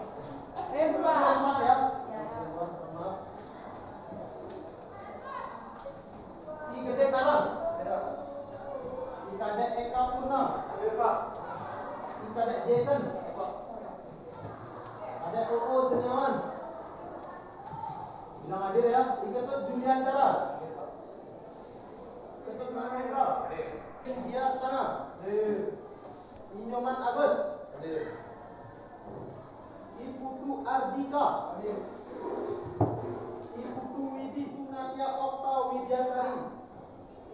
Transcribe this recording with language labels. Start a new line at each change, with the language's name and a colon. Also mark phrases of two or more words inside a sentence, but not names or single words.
Indonesian: 4 ya. Tiga dek Karang. Tiga dek Eka Purna. Tiga dek Jason. Ada Oo Seniawan. Bilang hadir ya. Tiga tuh Juliantara. Ketut Mahendra. India Tanah. Inyoman Agus. Iputu Ardika. Iputu Widi Nadia Okta Widiantari.